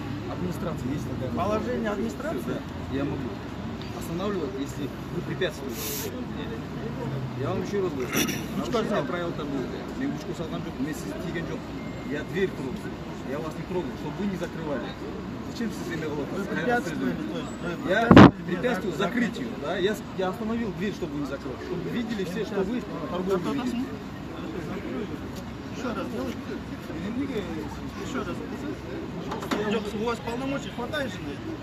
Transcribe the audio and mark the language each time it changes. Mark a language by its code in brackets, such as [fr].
[ru] Администрация есть такая. Положение администрации? Да, я могу. останавливать, если вы препятствуете. Я вам еще раз говорю. Нарушение правил торговли. [ky] Мен бушку салган жок, мен сизди тийген жок. [ru] Я дверь трогаю. Я вас не трогаю, чтобы вы не закрывали. [ky] Зачем сиз эме кылып атасыз? [ru] Я препятствую закрытию, да? Я остановил дверь, чтобы вы не закрыли. Чтобы вы видели все, что вы торговлю ведете. Еще раз делайте. Еще раз. У вас полномочий хватает же на это?